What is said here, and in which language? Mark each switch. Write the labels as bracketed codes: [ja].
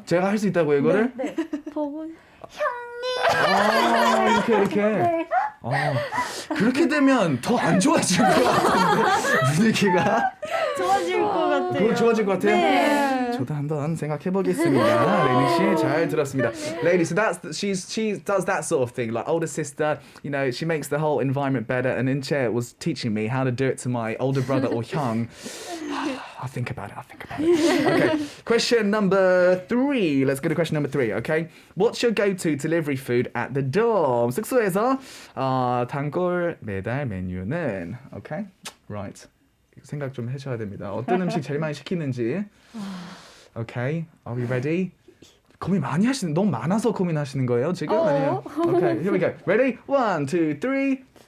[ko] 제가 할 수 있다고 이거를? 네. 보고 이렇게. 그렇게 되면 더 안 좋아질 것 같은데 분위기가. 좋아질 것 같아요. 그거 좋아질 것 같아요? 네. 저도 한번 생각해 보겠습니다. 레니 씨 잘 들었습니다. [en] Lady, so she does that sort of thing. Like older sister, she makes the whole environment better. And Inche was teaching me how to do it to my older brother or Hyung. I'll think about it. Okay, question number 3. Let's go to question number 3. Okay, what's your go-to delivery food at the dorm? [ko] 숙소에서 단골 매달 메뉴는 okay, right. 생각 좀 해줘야 됩니다. 어떤 음식 제일 많이 시키는지. [en] Okay, are we ready? [ko] 고민 많이 하시는, 너무 많아서 고민하시는 거예요 지금? [en] 아니면? Okay, here we go. Ready? 1, 2, 3.